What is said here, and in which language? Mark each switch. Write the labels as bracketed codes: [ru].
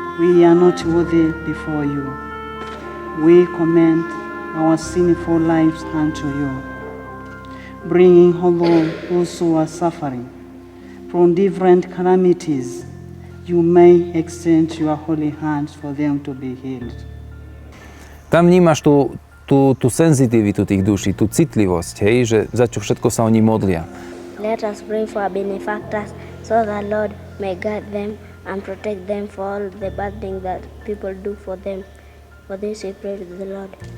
[en] We are not worthy before you. We commend our sinful lives unto you, bringing home those who are suffering from different calamities. You may extend your holy hands for them to be healed. [sk] Tam vnímaš tú senzitivitu tých duší, tú citlivosť, hej, že za čo všetko sa oni modlia. [en] Let us pray for our benefactors so that Lord may guide them and protect them for all the bad things that people do for them. For this we pray to the Lord.